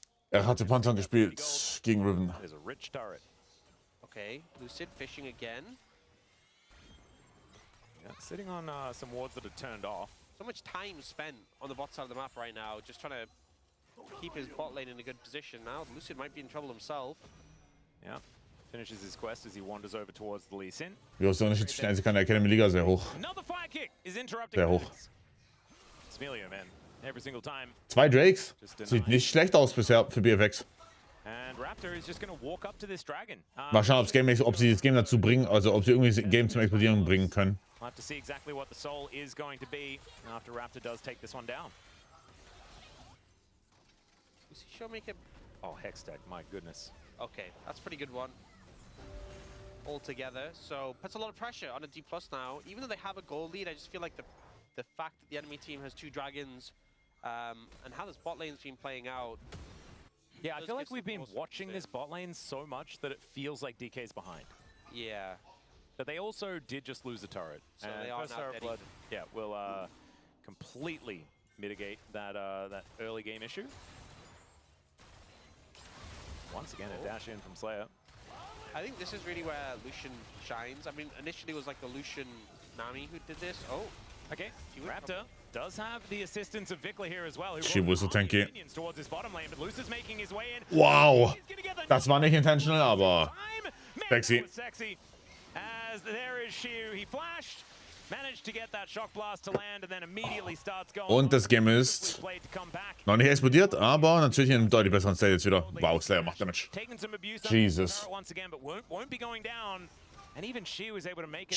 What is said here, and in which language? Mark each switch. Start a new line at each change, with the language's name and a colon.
German: Er hatte Pantheon gespielt gegen Riven.
English: There's a rich turret. Okay, Lucid fishing again. Yeah, sitting on some wards that are turned off. So much time spent on the bot side of the map right now, just trying to keep his bot lane in a good position. Now Lucid might be in trouble himself. Yeah, finishes his quest as he wanders over towards the Lee Sin.
German: Wie hoch der Unterschied zwischen Einzelkampf und der Academy-Liga? Sehr hoch.
English: Another fire kick is interrupting.
German: Sehr hoch.
English: Smelio, man, every single time. 2 Drakes.
German: Sieht nicht schlecht aus bisher für BFX.
English: And Raptor is just going to walk up to this dragon.
German: Mal schauen, ob sie das Game dazu bringen, also ob sie irgendwie das Game zum Explodieren bringen können.
English: We'll have to see exactly what the soul is going to be after Raptor does take this one down. Does he show make it? Oh, Hextech, my goodness. Okay, that's a pretty good one. Altogether, so puts a lot of pressure on a D+ now. Even though they have a goal lead, I just feel like the fact that the enemy team has 2 dragons and how this bot lane's been playing out. Yeah, I feel like we've been watching this bot lane so much that it feels like DK's behind. Yeah. But they also did just lose a turret. So and they are first now turret blood, yeah, will completely mitigate that early game issue. Once again, a dash in from Slayer. I think this is really where Lucian shines. I mean, initially it was like the Lucian Nami who did this. Oh, okay. Raptor does have the assistance of Vikla here as well. She was so tanky. Towards his bottom lane, but Lucius making his way in. Wow.
German: Das war nicht intentional, aber sexy. Sexy.
English: As there is Shiu, he flashed, managed to get that shock blast to land and then immediately starts going.
German: Und das Game ist noch nicht explodiert, aber natürlich in einem deutlich besseren State jetzt wieder. Wow, Slayer macht Damage. Jesus.
English: Once again, but won't be going down. And even Shiu is able to make it.